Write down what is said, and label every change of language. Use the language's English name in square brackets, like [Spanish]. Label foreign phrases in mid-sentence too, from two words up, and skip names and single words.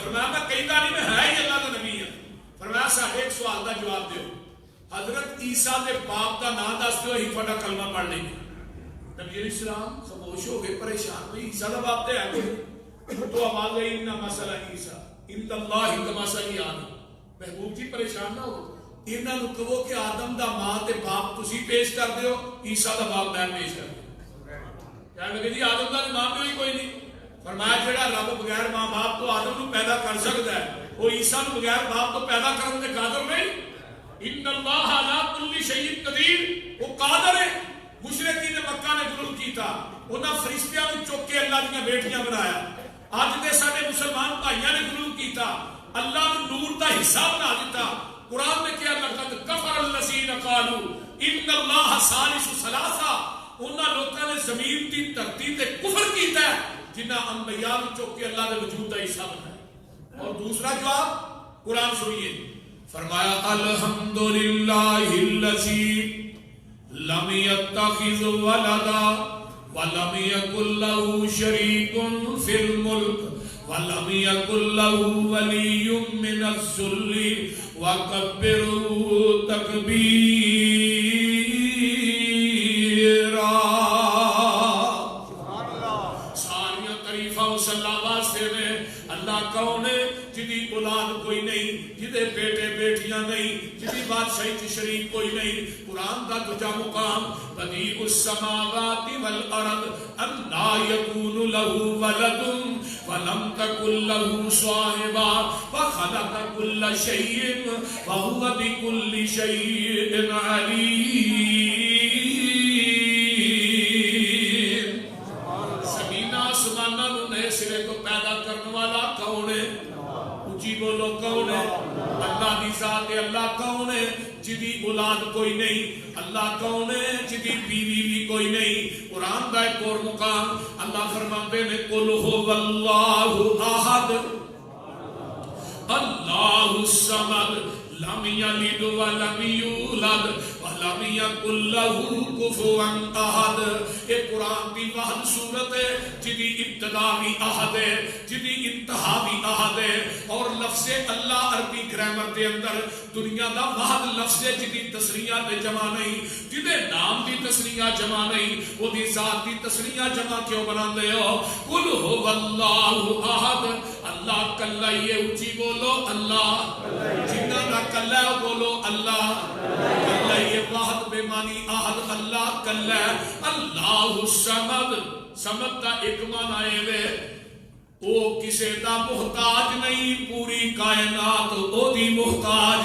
[Urdu] فرمایا میں کہتا نہیں میں ہے ہی اللہ کا نبی ہوں. فرمایا ساڈے ایک سوال کا جواب دیو, حضرت عیسیٰ کے باپ کا نام [Punjabi] دس دیو ہی [Urdu] تھوڑا کلمہ پڑھ لیں گے. نبی علیہ السلام خاموش ہو گئے, پریشان ہوئے. عیسیٰ کا باپ تو ہے کوئی, تو آواز آئی [Arabic] ان مسئلہ عیسیٰ ان اللہ کمثل آدم. [Urdu] محبوب جی پریشان نہ ہو, [Punjabi] انہاں نوں کہو کہ آدم دا ماں تے باپ تسی پیش کر دیو, عیسیٰ دا باپ میں پیش کر دیو. کہنے لگے جی آدم دا ماں بھی کوئی نہیں. فرمایا جڑا رب بغیر ماں باپ تو آدم نوں پیدا کر سکتا ہے, وہ عیسیٰ نوں بغیر باپ تو پیدا کرنے دے قادر نہیں. [Arabic] ان اللہ علی کل شیء قدیر, [Urdu] وہ قادر ہے. [Punjabi] مشرکین مکہ نے غلو کیتا, انہاں فرشتیاں نوں چوک کے اللہ دیاں بیٹیاں بنایا. اج دے ساڈے مسلمان بھائیاں نے غلو کیتا, اللہ نوں نور دا حصہ بنا دیتا. [Urdu] قرآن میں کیا [Arabic] لقد کفر الذین قالوا ان اللہ ثالث ثلاثہ. [Punjabi] انہاں لوکاں نے زمین دی دھرتی تے کفر کیتا ہے جنہاں انبیاء نوں چوک کے اللہ دے وجود دا حصہ بنایا. [Urdu] اور دوسرا جواب قرآن سنیے, فرمایا [Arabic] الحمدللہ الذی لم يتخذ ولدا ولم يكن له شريك في الملك ولم يكن له ولي من الذل وكبره تكبيرا. [Punjabi] ساریاں تعریفاں اس اللہ واسطے نے. [Urdu] اللہ کون ہے؟ [Punjabi] جدی اولاد کوئی نہیں, جدے بیٹے بیٹیاں نہیں, جدی بادشاہی کی شریک کوئی نہیں. قرآن دا دوجا مقام [Arabic] بدیع السماوات والارض انا یکون له ولد ولم تکن له صاحبہ وخلق کل شیء وهو بکل شیء علیم. [Punjabi] زمین آسماناں نوں نئے سرے تو پیدا کرنے والا کون ہے؟ اونچی بولو کون ہے؟ اللہ دی ذات ہے. اللہ کون ہے؟ جدی اولاد کوئی نہیں. اللہ کون ہے؟ جدی بیوی بھی کوئی نہیں. قرآن دا ایک اور مقام [Urdu] اللہ فرماتے ہیں [Arabic] قل هو اللہ احد اللہ الصمد لم یلد ولم یولد ولم یکن له کفوا احد. [Punjabi] یہ قرآن کی واحد صورت ہے جدی ابتدا بھی احد ہے, جدی انتہا بھی احد ہے. اور لفظ اللہ عربی گرامر دے اندر دنیا دا واحد لفظ ہے جدی تسنیہ دے جمع نہیں, جدے نام دی تسنیہ جمع نہیں, وہ دی ذات دی تسنیہ جمع کیوں بناندے ہو؟ [Arabic] قل هو اللہ احد, [Punjabi] اللہ کلا ہی ہے. اونچی بولو اللہ. جنہ دا کلا ہے بولو اللہ. کلا ہی ہے واحد بے معنی احد, اللہ کلا ہے. [Arabic] اللہ الصمد, [Punjabi] صمد دا ایک معنی ہے وہ کسے دا محتاج نہیں, پوری کائنات او دی محتاج.